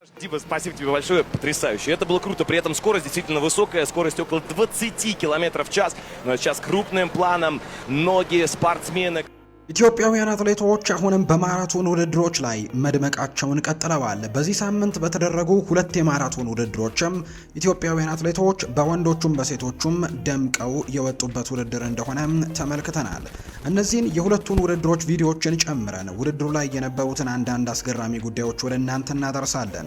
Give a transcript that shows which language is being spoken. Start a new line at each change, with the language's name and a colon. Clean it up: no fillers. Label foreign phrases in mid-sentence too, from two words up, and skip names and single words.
Russian: спасибо тебе большое, потрясающе. Это было круто, при этом скорость действительно высокая, скорость около 20 км в час. Но сейчас крупным планом ноги спортсменок.
Amharic: ኢትዮጵያውያን አትሌቶች አሁንም በማራቶን ውድድሮች ላይ መድመቃቸውን ቀጥለዋል። በዚህ ሳምንት በተደረጉ ሁለት የማራቶን ውድድሮችም ኢትዮጵያውያን አትሌቶች በወንዶቹም በሴቶቹም ደምቀው የወጡበት ውድድር እንደሆነ ተመልክተናል። እነዚህን የሁለቱን ውድድሮች ቪዲዮዎችን ጨምረን ውድድሩ ላይ የነበሩትን አንዳንድ አስገራሚ ጉዳዮች ወደ እናንተ እናደርሳለን።